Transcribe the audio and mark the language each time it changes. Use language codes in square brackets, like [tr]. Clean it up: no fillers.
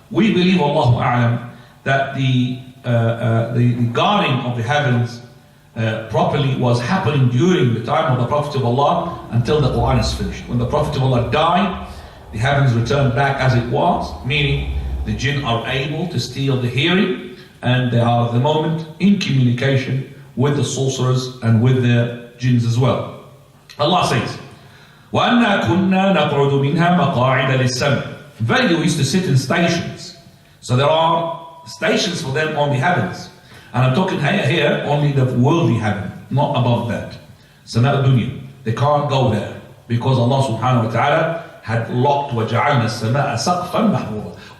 [en] We believe, Allahu A'lam, that the guarding of the heavens properly was happening during the time of the Prophet of Allah until the Quran is finished. When the Prophet of Allah died, the heavens returned back as it was, meaning the jinn are able to steal the hearing, and they are at the moment in communication with the sorcerers and with the jinns as well. Allah says, [ar] وَأَنَّا كُنَّا نَقْعُدُ مِنْهَا مَقَاعِدَ لِلسَّمْعِ. [en] Verily, we used to sit in stations. So there are stations for them on the heavens. And I'm talking here only the worldly heaven, not above that. Sama dunya. They can't go there because Allah subhanahu wa ta'ala had locked [ar] وَجَعَلْنَا السَّمَاءَ سَقْفًا مَحْفُوظًا.